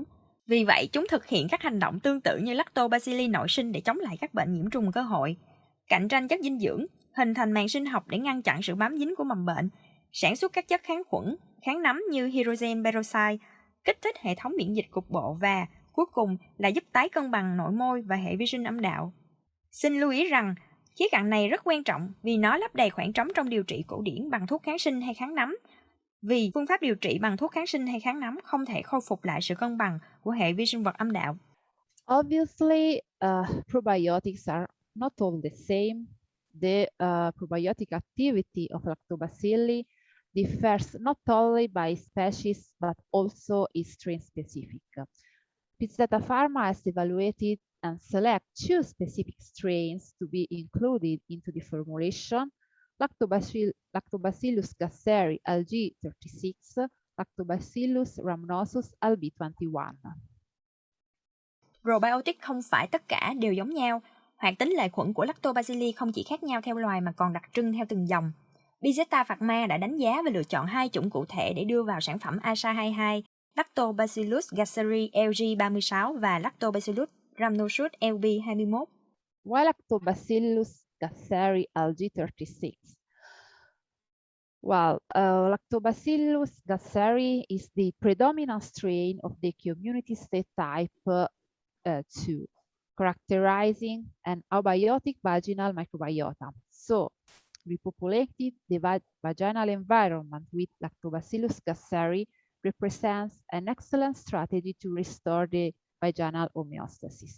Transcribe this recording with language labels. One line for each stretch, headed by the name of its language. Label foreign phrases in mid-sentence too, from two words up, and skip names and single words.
Vietnamese: Vì vậy, chúng thực hiện các hành động tương tự như lactobacilli nội sinh để chống lại các bệnh nhiễm trùng cơ hội, cạnh tranh chất dinh dưỡng, hình thành màng sinh học để ngăn chặn sự bám dính của mầm bệnh, sản xuất các chất kháng khuẩn, kháng nấm như
English: hydrogen peroxide,
Vietnamese: kích thích hệ thống miễn dịch cục bộ và, cuối cùng là giúp tái cân bằng nội môi và hệ vi sinh âm đạo. Xin lưu ý rằng, khía cạnh này rất quan trọng vì nó lấp đầy khoảng trống trong điều trị cổ điển bằng thuốc kháng sinh hay kháng nấm. Vì phương pháp điều trị bằng thuốc kháng sinh hay kháng nấm không thể khôi phục lại sự cân bằng của hệ vi sinh vật âm đạo.
English: Obviously, probiotics are not all the same. The probiotic activity of lactobacilli differs not only by species but also is strain specific. Pizzetta Pharma has evaluated and select 2 specific strains to be included into the formulation: Lactobacillus gasseri LG36, Lactobacillus rhamnosus LB21.
Vietnamese: Probiotic không phải tất cả đều giống nhau. Hoạt tính lệ khuẩn của lactobacilli không chỉ khác nhau theo loài mà còn đặc trưng theo từng dòng. Pizzetta Pharma đã đánh giá và lựa chọn 2 chủng cụ thể để đưa vào sản phẩm Iside 22, Lactobacillus gasseri LG36 và Lactobacillus rhamnosus LB21.
English: Why Lactobacillus gasseri LG36? Well, Lactobacillus gasseri is the predominant strain of the community state type 2, characterizing an abiotic vaginal microbiota. So, repopulating the vaginal environment with Lactobacillus gasseri represents an excellent strategy to restore the vaginal homeostasis.